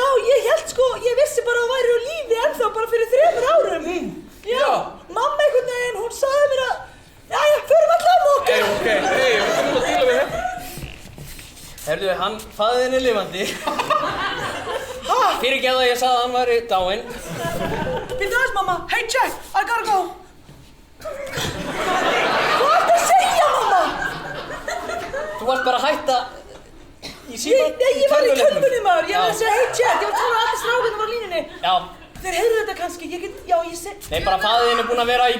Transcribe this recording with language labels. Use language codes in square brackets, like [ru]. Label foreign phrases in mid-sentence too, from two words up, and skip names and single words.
[is] Já, ég held sko, ég vissi bara að þú væri á lífi ennþá bara fyrir 3 árum. Já, mamma einhvern veginn, hún sagði mér að, jæja, förum alltaf að móka. Ok, við þurfum að díla við þetta. Herðu, faðir þinn er lifandi. Fyrirgefðu að ég sagði að hann væri dáinn. Býttu aðeins, mamma. [en] Hey, Jack, I gotta go. [is] Hvað ertu að segja, mamma? Þú varst bara að hætta í síma... Nei, ég var í tölvunni, maður. Ég var að segja, hey, Jack, ég var að tala að allir strákarnir var á línunni. Já. Þeir heyrðu þetta kannski, ég get, já, ég seg... Nei, bara faðir þinn er búinn að vera í...